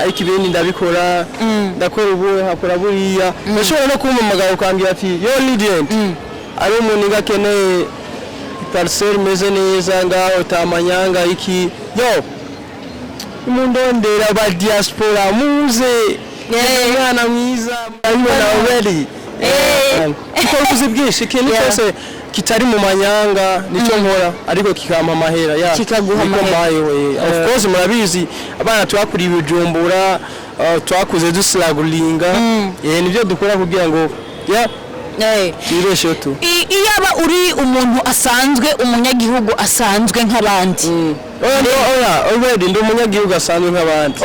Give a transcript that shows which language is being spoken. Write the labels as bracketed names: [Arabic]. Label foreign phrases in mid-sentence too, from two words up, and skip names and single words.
[Rundi] ariko ibindi ndabikora ndakora ubu hakora buriya ndashobora no kumpamagara ukambwira ati yo Legend ari umuntu ngakeneye parcelle meze neza ngaho tamanyanga iki yo imundondera ba diaspora muze mwana mwiza mbona already kuko bwinshi ikintu cyose kitari mu manyanga nicyo nkora ariko kikama mahera kikaguha mahera [English] of course [Rundi] murabizi abana twakuriye Bujumbura twakuze dusiragulinga nibyo dukora kugira ngo tu iyaba uri umuntu asanzwe umunyagihugu asanzwe nk'abandi already ndi umunyagihugu asanzwe nk'abandi